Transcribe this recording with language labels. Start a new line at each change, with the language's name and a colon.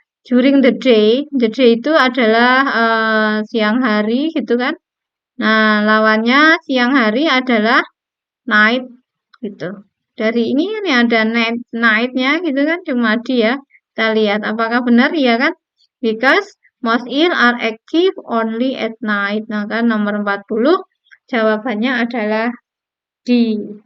English: During the day
Indonesian: itu adalah siang hari gitu kan. Nah, lawannya siang hari adalah night gitu. Dari ini ada night-nya gitu kan, cuma D ya. Kita lihat apakah benar ya kan?
English: Because most eel are active only at night.
Indonesian: Nah kan nomor 40 jawabannya adalah D.